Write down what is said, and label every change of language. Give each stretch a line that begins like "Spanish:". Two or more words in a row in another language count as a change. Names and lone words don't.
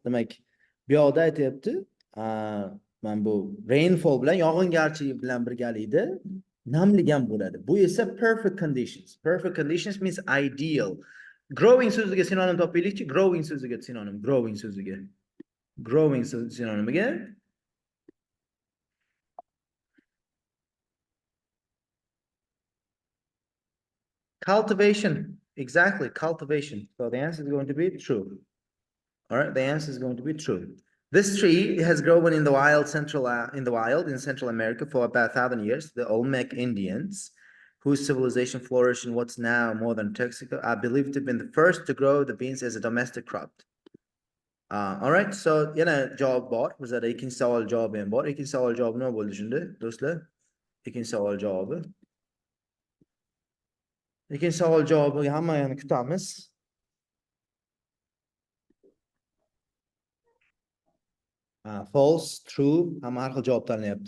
Uzbek: Demak, bu yoqda aytyapti, mana bu rainfall bilan yog'ingarchilik bilan birgalikda namlik ham bo'ladi. Bu esa
English: perfect conditions. Perfect conditions means ideal.
Uzbek: Growing so'ziga sinonim topaylikchi. Growing so'ziga sinonim. Growing so'ziga. Growing sinonimiga cultivation.
English: Exactly, cultivation. So the answer is going to be true. All right, the answer is going to be true. This tree has grown in the wild in Central America for about 1,000 years. The Olmec Indians, whose civilization flourished in what's now modern Mexico, are believed to have been the first to grow the beans as a domestic crop. All right, so
Uzbek: javob bor. Bizda ikkinchi savol javobi ham bor. Ikkinchi savol javobi nima bo'ldi shunda, do'stlar? Ikkinchi savol javobi. Ikkinchi savol javobiga hammayoni kutamiz.
English: False, true,
Uzbek: hamma har xil javob tanlayapti.